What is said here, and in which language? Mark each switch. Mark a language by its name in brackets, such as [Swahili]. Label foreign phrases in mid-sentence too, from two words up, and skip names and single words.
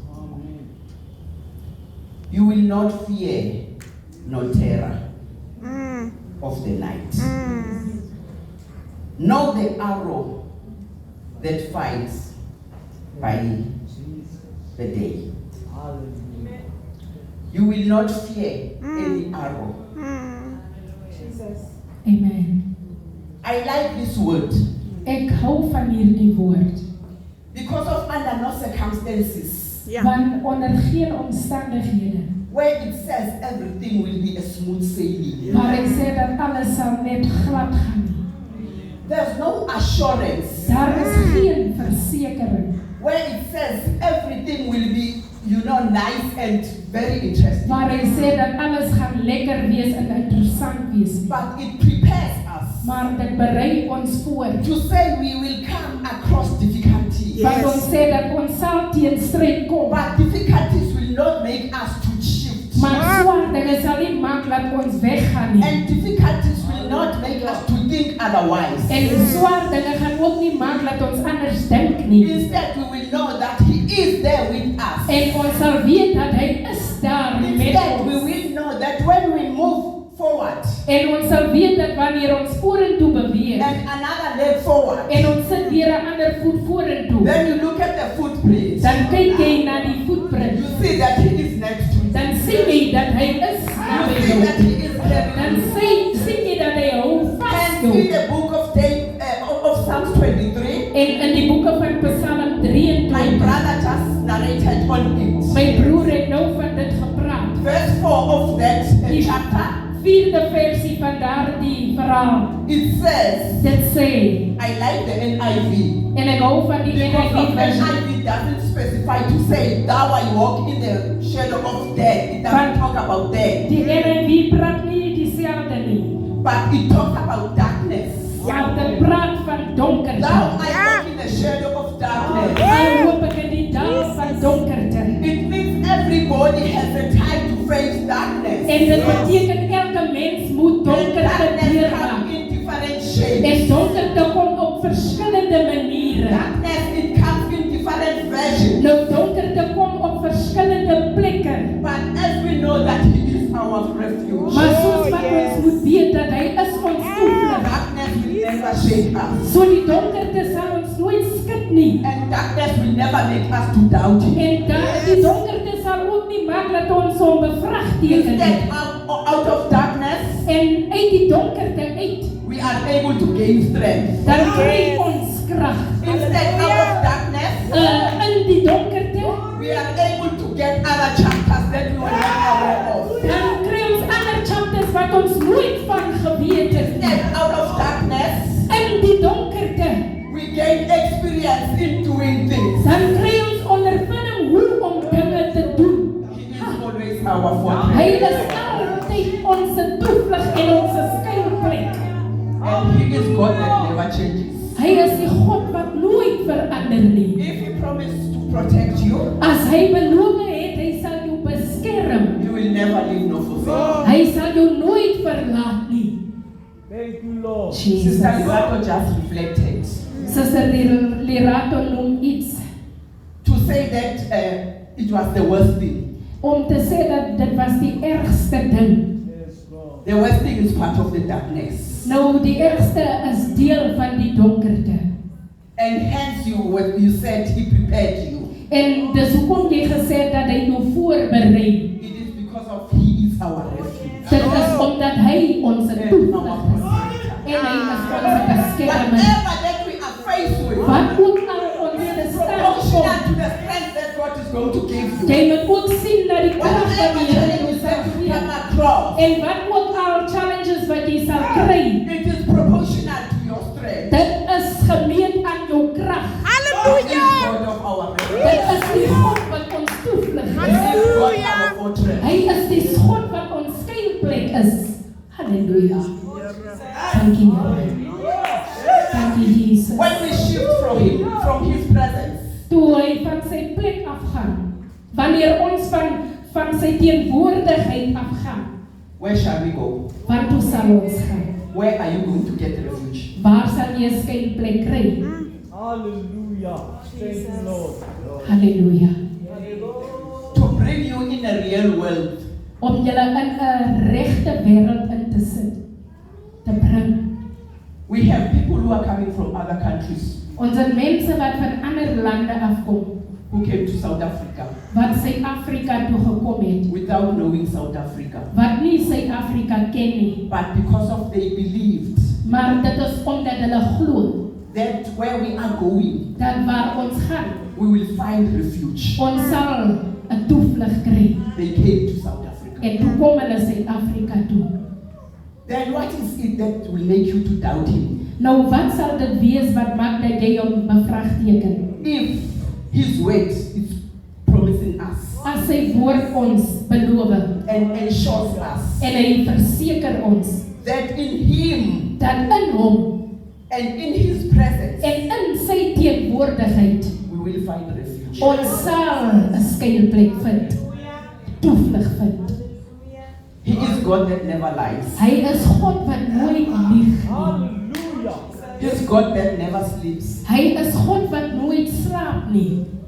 [English] You will not fear nor terror of the night, know the arrow that fights by the day. You will not fear any arrow. Amen. I like this word [Afrikaans] Ek hou van hierdie woord. [English] because of under no circumstances [Afrikaans] Ja. Want onder geen omstandighede [English] where it says everything will be a smooth sailing. [Afrikaans] waar ek sê dat alles sal net glad gaan nie. [English] There's no assurance [Afrikaans] Daar is geen versekering [English] where it says everything will be, nice and very interesting. [Afrikaans] waar hy sê dat alles gaan lekker wees en interessant wees nie. [English] But it prepares us [Afrikaans] Maar dit berei ons voor. [English] to say we will come across difficulties. Yes. [Afrikaans] Want ons sê dat ons sal teen stryd kom. [English] But difficulties will not make us to shift. [Afrikaans] Maar swaar dinge sal nie maak dat ons weggaan nie. [English] And difficulties will not make us to think otherwise. [Afrikaans] En swaar dinge gaan ook nie maak dat ons anders dink nie. [English] Instead, we will know that He is there with us. [Afrikaans] En ons sal weet dat hy is daar met [English] Instead, we [Afrikaans] ons. [English] will know that when we move forward [Afrikaans] En ons sal weet dat wanneer ons vorentoe beweeg [English] and another leg forward, [Afrikaans] en ons sit weer 'n ander voet vorentoe, [English] then you look at the footprint, [Afrikaans] dan kyk jy na die voetprint. [English] you see that He is next to you. [Afrikaans] Dan sien jy dat hy is naby [English] You see [Afrikaans] jou. [English] that He is carrying [Afrikaans] Dan [English] you. [Afrikaans] sien jy dat hy hou vas [English] And [Afrikaans] jou. [English] in the book of Psalms 23, [Afrikaans] En in die boeke van Psalm [English] my [Afrikaans] 23, [English] brother just narrated on it. [Afrikaans] my broer het nou van dit gepraat. [English] Verse 4 of that [Afrikaans] Die [English] chapter, [Afrikaans] 4de versie van daardie verhaal. [English] it says, [Afrikaans] Dit sê, [English] I like the NIV. [Afrikaans] en ek hou van die [English] Because of [Afrikaans] NIV versie. [English] NIV doesn't specify to say, thou I walk in the shadow of death. It doesn't talk about death. [Afrikaans] Die NIV praat nie dieselfde nie. [English] But it talks about darkness. [Afrikaans] Ja, dit praat van donkerte. [English] Thou I walk in the shadow of darkness. [Afrikaans] Hy loop ek in die dal van donkerte. [English] It means everybody has a time to face darkness. [Afrikaans] En dit beteken elke mens moet [English] And [Afrikaans] donkerte [English] darkness [Afrikaans] deurgaan. [English] comes in different shapes. [Afrikaans] En donkerte kom op verskillende maniere. [English] Darkness, it comes in different versions. [Afrikaans] Nou donkerte kom op verskillende plekke. [English] But as we know that He is our refuge, [Afrikaans] Maar soos wat ons moet weet dat hy is ons toevlug. [English] darkness will never shake us. [Afrikaans] So die donkerte sal ons nooit skud nie. [English] And darkness will never make us to doubt Him. [Afrikaans] En die donkerte sal ook nie maak dat ons hom bevraagteken nie. [English] Instead, out of darkness, [Afrikaans] En uit die donkerte uit, [English] we are able to gain strength. [Afrikaans] dan kry ons krag. [English] Instead, out of darkness, [Afrikaans] In die donkerte, [English] we are able to get other chapters that we were not aware of. [Afrikaans] dan kry ons ander chapters wat ons nooit van geweet het nie. [English] Instead, out of darkness, [Afrikaans] In die donkerte, [English] we gain experience in doing things. [Afrikaans] dan kry ons ondervinding hoe om dinge te doen. [English] He is always our fortress. [Afrikaans] Hy is altyd ons toevlug en ons skuilplek. [English] And He is God that never changes. [Afrikaans] Hy is die God wat nooit verander nie. [English] If He promised to protect you, [Afrikaans] As hy beloof het, hy sal jou beskerm. [English] He will never leave nor forsake. [Afrikaans] Hy sal jou nooit verlaat nie. [English] Thank you, Lord. Jesus. Sister Livato just reflected [Afrikaans] Suster Lerato noem iets [English] to say that it was the worst thing. [Afrikaans] om te sê dat dit was die ergste ding. [English] Yes, Lord. The worst thing is part of the darkness. [Afrikaans] Nou die ergste is deel van die donkerte. [English] And hence you said He prepared you. [Afrikaans] En dis hoekom jy gesê het dat hy jou voorberei. [English] It is because of He is our refuge. [Afrikaans] Dit is omdat hy ons [English] And [Afrikaans] toevlug [English] our [Afrikaans] is. [English] protector. [Afrikaans] En hy is ons beskermer. [English] Whatever that we are faced with, [Afrikaans] Wat ook al ons te staan [English] proportional [Afrikaans] kom, [English] to the strength that God is going to give you. [Afrikaans] jy moet ook sien na die krag wat [English] Whatever [Afrikaans] die Here jou [English] challenges [Afrikaans] sal [English] that you [Afrikaans] gee. [English] come across, [Afrikaans] En wat ook al challenges wat jy sal kry, [English] it is proportional to your strength. [Afrikaans] dit is gemeet aan jou krag. [English] God is [Afrikaans] Halleluja. [English] God of our refuge. [Afrikaans] Dit is die God wat ons toevlug [English] He [Afrikaans] is. [English] is God our fortress. [Afrikaans] Hy is die God wat ons skuilplek is. Halleluja. Dankie Here. Dankie Jesus. [English] When we shift from His presence, [Afrikaans] Toe hy van sy plek afgaan, wanneer ons van sy teenwoordigheid afgaan, [English] where shall we go? [Afrikaans] waartoe sal ons gaan? [English] Where are you going to get refuge? [Afrikaans] Waar sal jy 'n skuilplek kry? [English] Hallelujah. Thank you, Lord. [Afrikaans] Halleluja. [English] To bring you in a real world, [Afrikaans] Om julle in 'n regte wêreld in te sit, te bring. [English] we have people who who are coming from other countries, [Afrikaans] Ons het mense wat van ander lande afkom, [English] who came to South Africa [Afrikaans] wat Suid-Afrika toe gekom het, [English] without knowing South Africa. [Afrikaans] wat nie Suid-Afrika ken nie, [English] But because of they believed [Afrikaans] maar dit is omdat hulle glo [English] that where we are going, [Afrikaans] dat waar ons gaan, [English] we will find refuge. [Afrikaans] ons sal 'n toevlug kry. [English] They came to South Africa. [Afrikaans] En toe kom hulle Suid-Afrika toe. [English] Then what is it that will make you to doubt him? [Afrikaans] Nou wat sal dit wees wat maak dat jy hom bevraagteken? [English] If his word is promising us [Afrikaans] As sy woord ons beloof [English] and ensures us [Afrikaans] en hy verseker ons [English] that in him [Afrikaans] dat in hom [English] and in his presence [Afrikaans] en in sy teenwoordigheid [English] we will find refuge. [Afrikaans] ons sal 'n skuilplek vind, toevlug vind. [English] He is God that never lies. [Afrikaans] Hy is God wat nooit lieg nie. [English] Hallelujah. He is God that never sleeps. [Afrikaans] Hy is God wat nooit slaap nie.